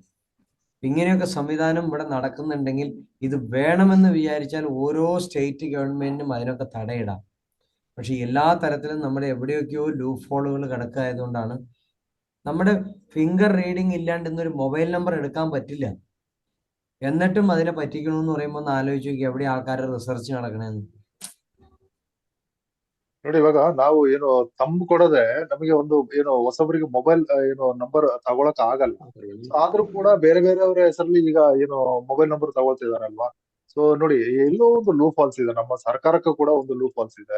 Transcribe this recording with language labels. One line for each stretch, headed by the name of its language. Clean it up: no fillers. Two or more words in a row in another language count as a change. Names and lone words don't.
Malayalam: ഇങ്ങനെയൊക്കെ സംവിധാനം ഇവിടെ നടക്കുന്നുണ്ടെങ്കിൽ ഇത് വേണമെന്ന് വിചാരിച്ചാൽ ഓരോ
English: state governmentinum
Malayalam: അതിനൊക്കെ തടയിടാം. പക്ഷെ എല്ലാ തരത്തിലും നമ്മുടെ എവിടെയൊക്കെയോ
English: loop holes
Malayalam: കിടക്കായതുകൊണ്ടാണ് നമ്മുടെ
English: finger reading
Malayalam: ഇല്ലാണ്ട് ഇന്നൊരു
English: mobile number
Malayalam: എടുക്കാൻ പറ്റില്ല. എന്നിട്ടും അതിനെ പറ്റിക്കണമെന്ന് പറയുമ്പോൾ ഒന്ന് ആലോചിച്ച് നോക്കി എവിടെ ആൾക്കാരുടെ റിസർച്ച് നടക്കണേന്ന്.
Kannada: ನೋಡಿ ಇವಾಗ ನಾವು ಏನು ತಂಬ್ ಕೊಡದೆ ನಮಗೆ ಒಂದು ಏನು ಹೊಸಬರಿಗೆ ಮೊಬೈಲ್ ಏನು ನಂಬರ್ ತಗೊಳಕ್ ಆಗಲ್ಲ. ಆದ್ರೂ ಕೂಡ ಬೇರೆ ಬೇರೆಯವರ ಹೆಸರಲ್ಲಿ ಈಗ ಏನು
English: mobile number
Kannada: ತಗೊಳ್ತಿದಾರಲ್ವಾ. ಸೊ ನೋಡಿ ಎಲ್ಲೋ ಒಂದು
English: loop holes
Kannada: ಇದೆ, ನಮ್ಮ ಸರ್ಕಾರಕ್ಕೂ ಕೂಡ ಒಂದು
English: loop holes
Kannada: ಇದೆ.